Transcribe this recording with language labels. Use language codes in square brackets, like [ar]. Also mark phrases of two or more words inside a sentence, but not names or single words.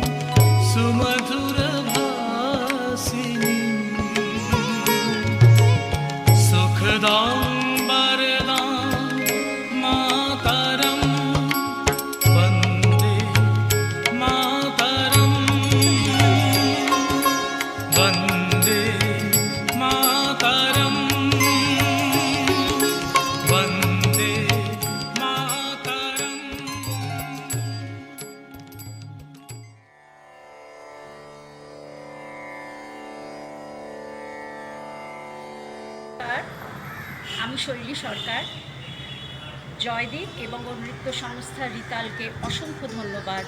[sa] सुमधुरभासिनीं सुखदां वरदां मातरम् वन्दे मातरम् वन्दे मातरम् वन्दे मातरम्। [bn] আমি শৈলী সরকার। জয়দীপ এবং ওর নৃত্য সংস্থা রিতালকে অসংখ্য ধন্যবাদ।